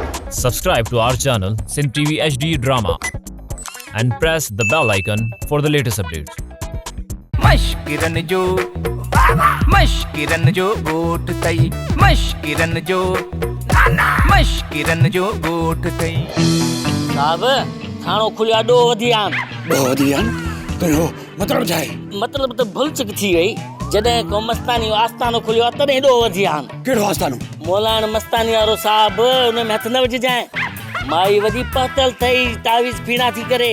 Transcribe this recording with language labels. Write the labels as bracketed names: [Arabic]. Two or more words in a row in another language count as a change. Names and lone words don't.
[English] Subscribe to our channel Sin TV HD Drama and press the bell icon for the latest updates. [Sindhi] मश्किरन जो गोट तई मश्किरन जो गोट तई साहब थाणो खुलिया ॾो वधी आन तो यो मतलब छा आहे? मतलब त भुल चुक थी वई जॾहिं को मस्तानी जो आस्थानो खुलियो आहे तॾहिं ॾो वधी आन कहिड़ो आस्थानो? मोलाण मस्तानी वारो साहब हुन में हथ न विझजांइ माई वॾी पहतल थई तावीज़ पीड़ा थी करे